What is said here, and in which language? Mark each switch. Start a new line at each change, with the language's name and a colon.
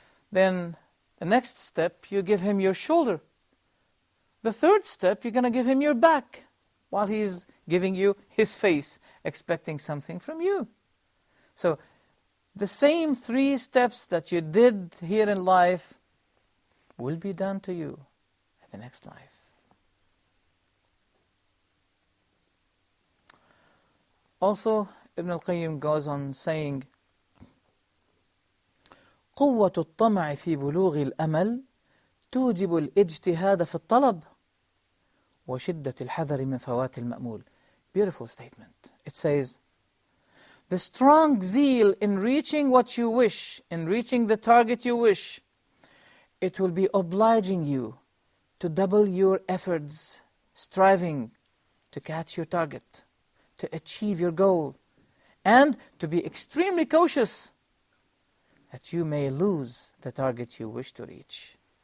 English: Then the next step, you give him your shoulder. The third step, you're going to give him your back, while he's giving you his face, expecting something from you. So, the same 3 steps that you did here in life will be done to you in the next life.
Arabic: Also, Ibn Al-Qayem goes on saying, قوة الطمع في بلوغ الأمل توجب الاجتهاد في الطلب وشدة الحذر من فوات المأمول.
English: Beautiful statement. It says, the strong zeal in reaching what you wish, in reaching the target you wish, it will be obliging you to double your efforts, striving to catch your target, to achieve your goal, and to be extremely cautious that you may lose the target you wish to reach.